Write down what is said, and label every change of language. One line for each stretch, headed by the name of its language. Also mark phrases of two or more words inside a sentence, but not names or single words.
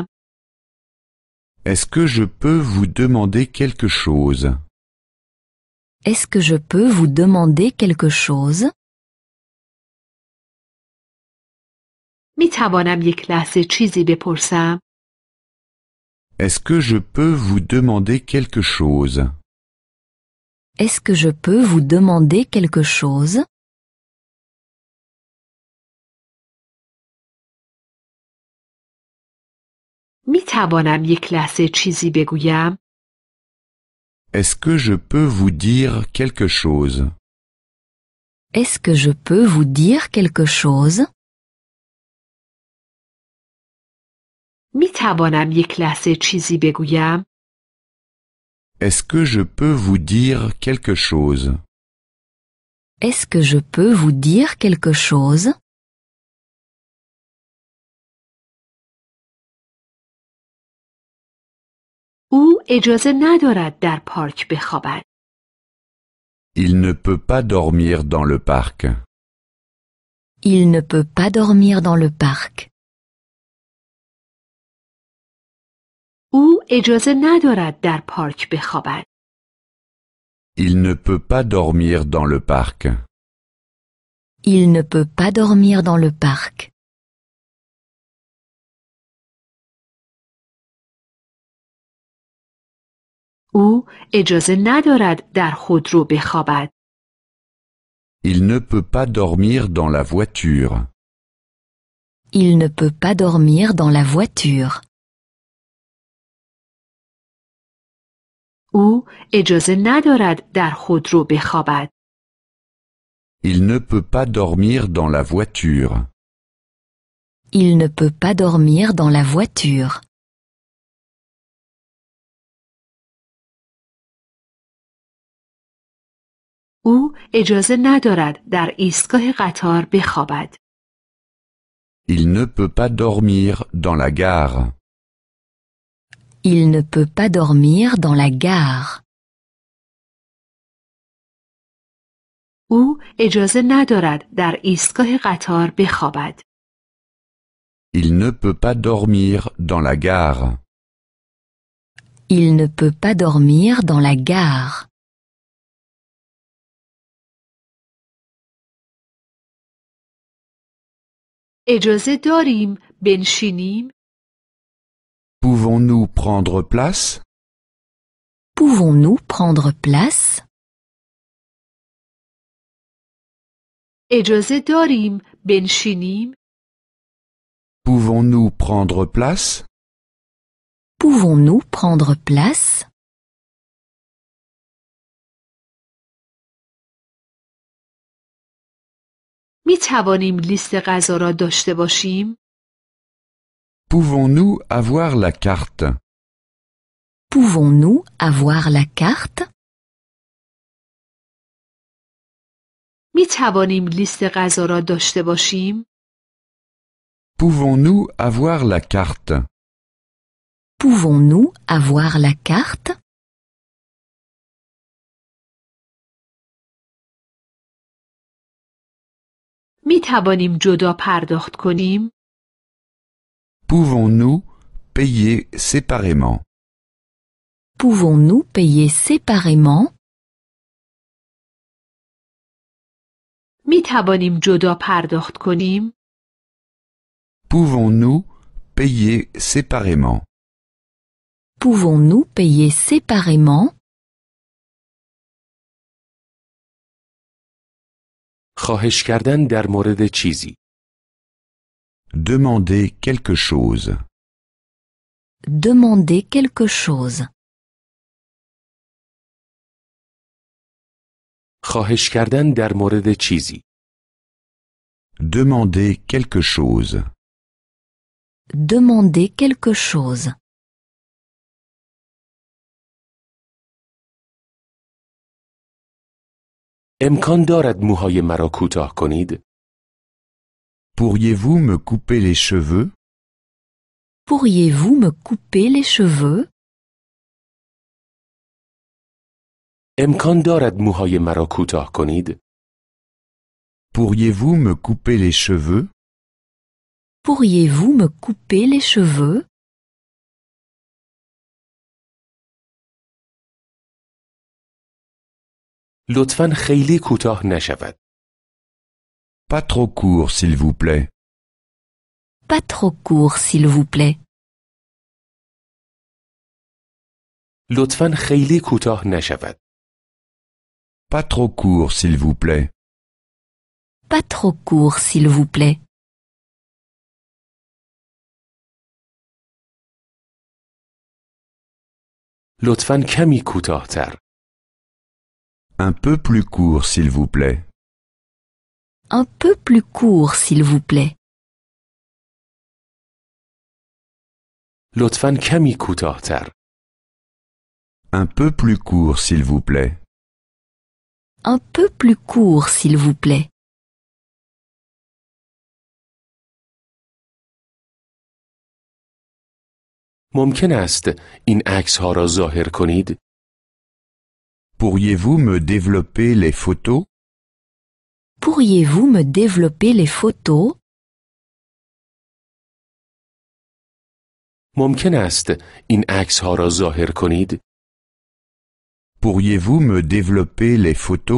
French: Est-ce que je peux vous demander quelque chose? Est-ce que je peux vous demander quelque chose?
Persian: می توانم یک لحظه چیزی بپرسم؟
French: Est-ce que je peux vous demander quelque chose? Est-ce que je peux vous demander quelque chose?
Persian: می توانم یک لحظه چیزی بگویم؟
French: Est-ce que je peux vous dire quelque chose? Est-ce que je peux vous dire quelque chose?
Persian: می توانم یک لحظه چیزی بگویم؟
French: Est-ce que je peux vous dire quelque chose? Est-ce que je peux vous dire quelque chose?
Persian: او اجازه ندارد در پارک بخوابد.
French: Il ne peut pas dormir dans le parc. Il ne peut pas dormir dans le parc.
Persian: او اجازه ندارد در پارک بخوابد.
French: Il ne peut pas dormir dans le parc. Il ne peut pas dormir dans le parc.
Persian: او اجازه ندارد در خودرو بخوابد.
French: Il ne peut pas dormir dans la voiture. Il ne peut pas dormir dans la voiture.
Persian: او اجازه ندارد در خودرو بخوابد.
French: Il ne peut pas dormir dans la voiture. Il ne peut pas dormir dans la voiture.
Persian: او اجازه ندارد در ایستگاه قطار بخوابد.
French: Il ne peut pas dormir dans la gare. Il ne peut pas dormir dans la gare.
Persian: او اجازه ندارد در ایستگاه قطار بخوابد.
French: Il ne peut pas dormir dans la gare. Il ne peut pas dormir dans la gare.
Persian: اجازه داریم بنشینیم؟
French: Pouvons-nous prendre place? Pouvons-nous prendre place?
Persian: اجازه داریم بنشینیم؟
French: Pouvons-nous prendre place? Pouvons-nous prendre place?
Persian: می توانیم لیست غذا را داشته باشیم؟
French: Pouvons-nous avoir la carte? Pouvons-nous avoir la carte?
Persian: می توانیم لیست غذا را داشته باشیم؟
French: Pouvons-nous avoir la carte? Pouvons-nous avoir la carte?
Persian: می توانیم جدا پرداخت کنیم؟
French: Pouvons-nous payer séparément? Pouvons-nous payer séparément?
Persian: می توانیم جدا پرداخت کنیم؟
French: Pouvons-nous payer séparément? Pouvons-nous payer séparément?
Persian: خواهش کردن در مورد چیزی.
French: Demander quelque chose. Demander quelque chose.
Persian: خواهش کردن در مورد چیزی.
French: Demander quelque chose. Demander quelque chose.
Persian: امکان دارد موهای مرا کوتاه کنید؟
French: Pourriez-vous me couper les cheveux? Pourriez-vous me couper les cheveux?
Persian: امکان دارد موهای مرا کوتاه کنید؟
French: Pourriez-vous me couper les cheveux? Pourriez-vous me couper les cheveux?
Persian: لطفاً خیلی کوتاه نشود.
French: Pas trop court, s'il vous plaît. Pas trop court, s'il vous plaît.
Persian: لطفاً خیلی کوتاه نشود.
French: Pas trop court, s'il vous plaît. Pas trop court, s'il vous plaît.
Persian: لطفاً کمی کوتاه‌تر.
French: Un peu plus court, s'il vous plaît. Un peu plus court, s'il vous plaît.
Persian: لطفاً کمی کوتاه‌تر.
French: Un peu plus court, s'il vous plaît. Un peu plus court, s'il vous plaît.
Persian: ممکن است این عکس‌ها را ظاهر کنید؟
French: Pourriez-vous me développer les photos? Pourriez-vous me développer les photos?
Persian: ممکن است این عکس‌ها را ظاهر کنید؟
French: Pourriez-vous me développer les photos?